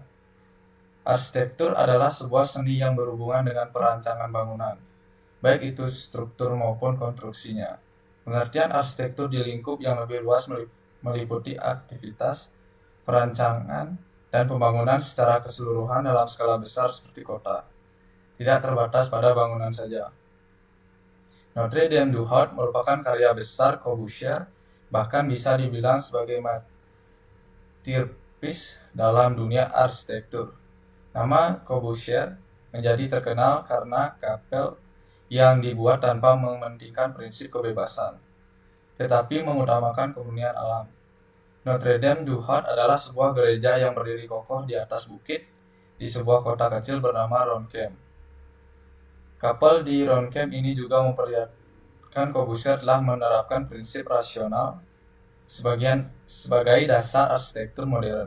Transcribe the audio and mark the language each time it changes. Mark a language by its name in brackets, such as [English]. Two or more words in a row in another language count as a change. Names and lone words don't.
[Indonesian] Arsitektur adalah sebuah seni yang berhubungan dengan perancangan bangunan, baik itu struktur maupun konstruksinya. Pengertian arsitektur di lingkup yang lebih luas meliputi aktivitas, perancangan, dan pembangunan secara keseluruhan dalam skala besar seperti kota. Tidak terbatas pada bangunan saja. Notre Dame du Hot merupakan karya besar Corbusier, bahkan bisa dibilang sebagai masterpiece dalam dunia arsitektur. Nama Corbusier menjadi terkenal karena kapel yang dibuat tanpa mementingkan prinsip kebebasan, tetapi mengutamakan kemurnian alam. Notre Dame du Hot adalah sebuah gereja yang berdiri kokoh di atas bukit di sebuah kota kecil bernama Ronchem. Kapel di Ronchem ini juga memperlihatkan Corbusier telah menerapkan prinsip rasional sebagai dasar arsitektur modern.